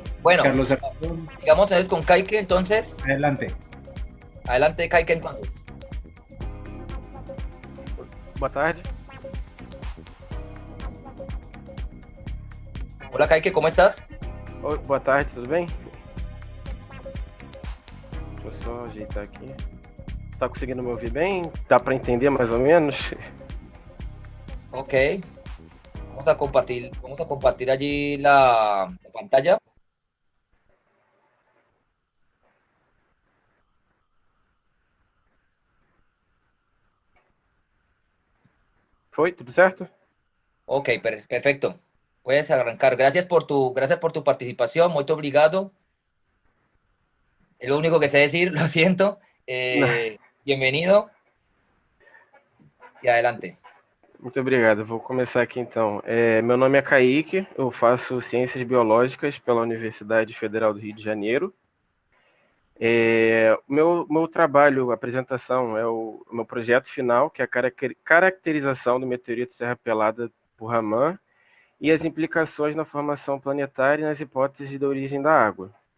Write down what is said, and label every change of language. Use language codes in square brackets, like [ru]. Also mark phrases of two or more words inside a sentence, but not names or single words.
[es] Bueno, Carlos Arturo. sigamos entonces con Kaique, entonces. Adelante. Adelante, Kaique, entonces. [pt] Boa tarde. [es] Hola, Kaique, ¿cómo estás? [pt] Oi, boa tarde, tudo bem? Deixa eu só ajeitar aqui. Tá conseguindo me ouvir bem? Dá para entender mais ou menos? [es] Ok. Vamos a compartir allí la pantalla. [pt] Foi? Tudo certo? [es] Ok, perfecto. Puedes arrancar. Gracias por tu participación. Muy obrigado. Es lo único que sé decir, lo siento. Bienvenido. E adelante. [pt] Muito obrigado. Vou começar aqui então. Meu nome é Kaique, eu faço Ciências Biológicas pela Universidade Federal do Rio de Janeiro. Meu trabalho, a apresentação, é o meu projeto final, que é a caracterização do meteorito Serra Pelada por Raman e as implicações na formação planetária e nas hipóteses da origem da água.